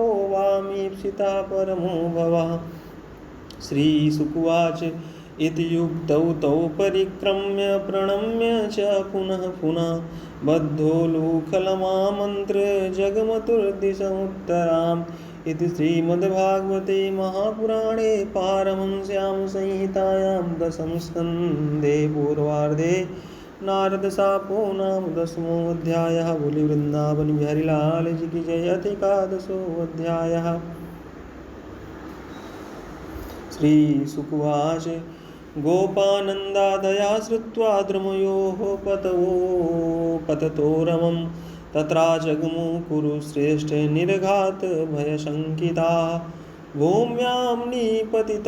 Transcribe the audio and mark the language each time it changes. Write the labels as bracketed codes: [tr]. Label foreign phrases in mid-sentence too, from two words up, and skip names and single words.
[sa] वामीप्सिता परमो भवः श्रीशुकुवाच इति युक्तौ तौ परिक्रम्य प्रणम्य च पुनः पुनः बद्धोलूखलमामन्त्र जगमतुर्दिशमुत्तराम् इति श्रीमद्भागवते महापुराणे पारमहंस्यां संहितायां दशमस्कन्धे पूर्वार्धे नारदशापो नाम 10मोऽध्यायः। [hi] बोली वृंदावन बिहारी लाल जी की जय। [sa] एकादशोऽध्यायः। श्रीशुकुवाच गोपानन्दादया श्रुत्वा द्रुमयोः पततो रमं तत्रा जग्मु कुरुश्रेष्ठे निर्घात भयशङ्किताः भूम्यां निपतितौ